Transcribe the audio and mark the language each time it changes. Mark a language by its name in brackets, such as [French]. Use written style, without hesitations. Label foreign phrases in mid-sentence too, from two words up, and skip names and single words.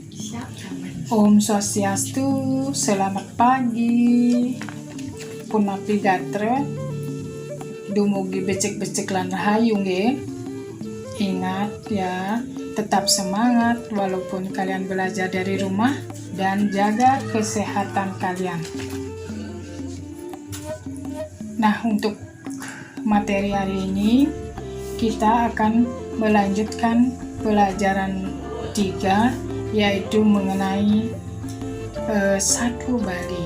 [Balinese] Om Swastiastu, [Indonesian] selamat pagi. [Balinese] Punapi gatre, dumugi becek-becek lan rahayu nggih. [Indonesian] Ingat ya, tetap semangat walaupun kalian belajar dari rumah dan jaga kesehatan kalian. Nah, untuk materi hari ini kita akan melanjutkan pelajaran 3, yaitu mengenai Satwa Bali.